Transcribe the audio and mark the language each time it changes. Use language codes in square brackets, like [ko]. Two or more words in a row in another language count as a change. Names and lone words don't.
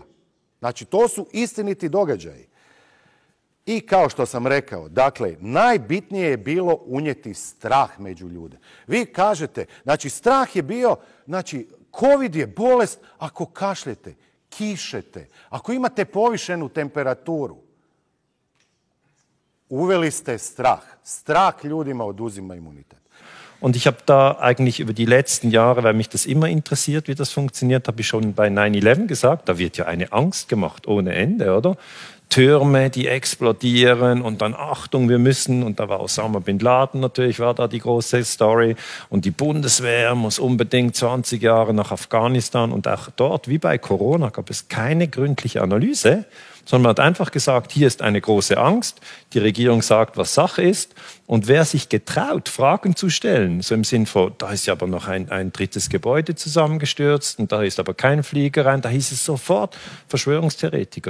[hr] Znači, to su istiniti događaji. I kao što sam rekao, dakle, najbitnije je bilo unijeti strah među ljude. Vi kažete, znači, strah je bio, znači, covid je bolest ako kašljete, kišete, ako imate povišenu temperaturu. Uveli ste strah. Strah ljudima oduzima imunitet. [de] Und ich habe da eigentlich über die letzten Jahre, weil mich das immer interessiert, wie das funktioniert, habe ich schon bei 9/11 gesagt, da wird ja eine Angst gemacht ohne Ende, oder? Türme, die explodieren und dann Achtung, wir müssen, und da war Osama Bin Laden natürlich, war da die große Story, und die Bundeswehr muss unbedingt 20 Jahre nach Afghanistan, und auch dort, wie bei Corona, gab es keine gründliche Analyse, sondern man hat einfach gesagt, hier ist eine große Angst, die Regierung sagt, was Sache ist, und wer sich getraut, Fragen zu stellen, so im Sinn von, da ist ja aber noch ein drittes Gebäude zusammengestürzt und da ist aber kein Flieger rein, da hieß es sofort Verschwörungstheoretiker.